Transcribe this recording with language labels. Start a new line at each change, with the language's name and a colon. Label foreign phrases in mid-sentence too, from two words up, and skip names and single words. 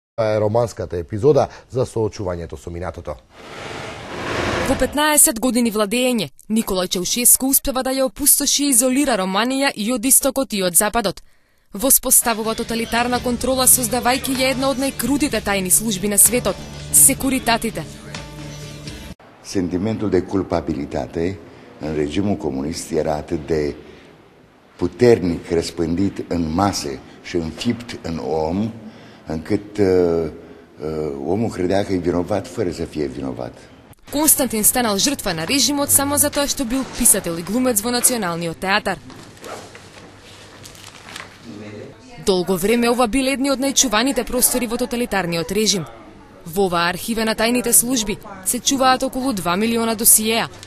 Macedonian: Романската епизода за соочувањето со минатото. Во 15 години владење, Никола Чаушеску успева да ја опустоши и изолира Романија и од истокот и од западот. Воспоставува тоталитарна контрола создавајќи ја една од најкрутите тајни служби на светот – секуритатите.
Romanian: Sentimentul de culpabilitate în regimul comunist era atât de puternic răspândit în mase și înfipt în om, încât omul credea că e vinovat fără să fie vinovat.
Macedonian: Константин станал жртва на режимот само затоа што бил писател и глумец во Националниот театар. Долго време ова бил едни од најчуваните простори во тоталитарниот режим. Во оваа архива на тајните служби се чуваат околу 2 милиона досиеа.